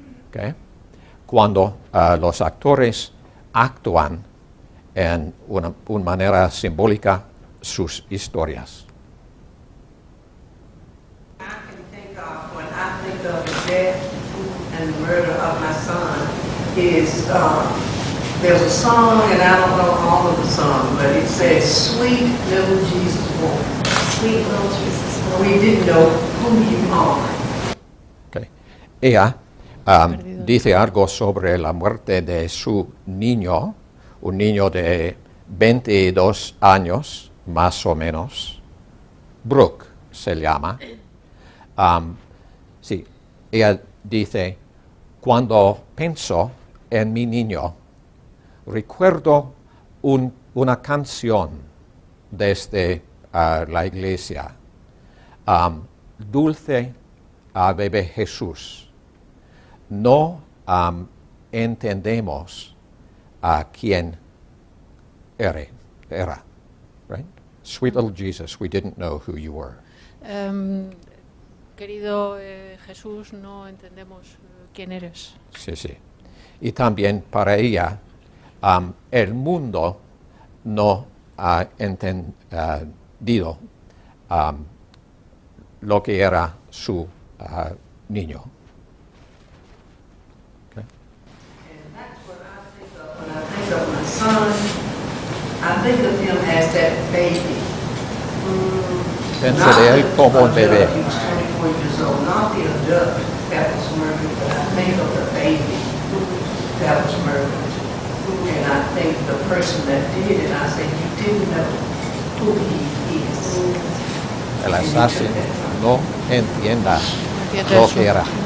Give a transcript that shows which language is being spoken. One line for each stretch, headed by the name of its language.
Spanish: ¿Okay? Cuando los actores actúan en una manera simbólica sus historias.
English: When I think of the death and the murder of my son, there's a song, and I don't know all of the song, but it says, "Sweet little Jesus boy." Sweet little Jesus boy. We didn't know who you are. Okay.
Spanish: Ella dice algo sobre la muerte de su niño, un niño de 22 años, más o menos. Brooke se llama. Sí, ella dice, cuando pienso en mi niño, recuerdo una canción desde la iglesia. Dulce bebé Jesús. No entendemos a quién era.
English: Right? Sweet little Jesus, we didn't know who you were.
Spanish: Querido Jesús, no entendemos quién eres. Sí, sí. Y también para ella, el mundo no ha entendido lo que era su niño.
English: Okay. And that's what I think of when I think of my son. I think of him as that baby.
Spanish: Pienso de él como un bebé.
English: He was 24 years old, not the adult that was murdered, but I think of the baby that was murdered. And I think the person that did it, I say, you didn't know who he is.
Spanish: El asesino no entienda lo que era.